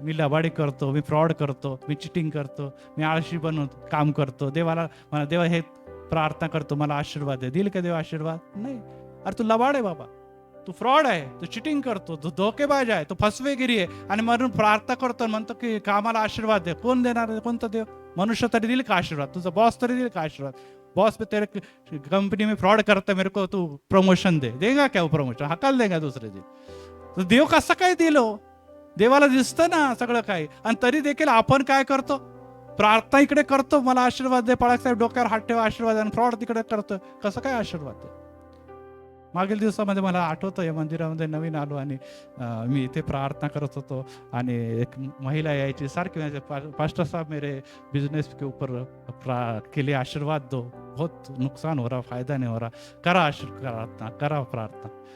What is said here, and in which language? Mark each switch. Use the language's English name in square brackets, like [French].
[Marathi] मी लबाडी करतो, मी फ्रॉड करतो, मी चिटिंग करतो, मी आळशी बनून काम करतो, देवाला मला देवा हे प्रार्थना करतो मला आशीर्वाद दे. दिल का देव आशीर्वाद? नाही. अरे तू लबाड आहे बाबा, तू फ्रॉड आहे, तू चिटिंग करतो, तू धोकेबाज आहे, तू फसवेगिरी आहे, आणि म्हणून प्रार्थना करतो, म्हणतो की कामाला आशीर्वाद दे. कोण देणार? कोणता देव? मनुष्य तरी दिल का आशीर्वाद? तुझा बॉस तरी दिल का आशीर्वाद? [Hindi] बॉस तेरे कंपनी में फ्रॉड करता, मेरे को तू प्रमोशन दे. देगा क्या वो प्रमोशन? हकाल देगा दुसरे दिन. [Marathi] तर देव कसं काय दिलो? देवाला दिसतं ना सगळं काही, आणि तरी देखील आपण काय करतो? प्रार्थना इकडे करतो, मला आशीर्वाद दे, बाळासाहेब डोक्यावर हात ठेवा आशीर्वाद, आणि फ्रॉड तिकडे करतो. कसं काय आशीर्वाद दे? मागील दिवसामध्ये मला आठवतं, या मंदिरामध्ये नवीन आलो आणि मी इथे प्रार्थना करत होतो, आणि एक महिला यायची सारखी म्हणजे, [Hindi] पास्टर साहब मेरे बिजनेस के ऊपर के लिए आशीर्वाद दो, बहुत नुकसान हो रहा, [Marathi] फायदा नहीं हो रहा, करा प्रार्थना, करा प्रार्थना.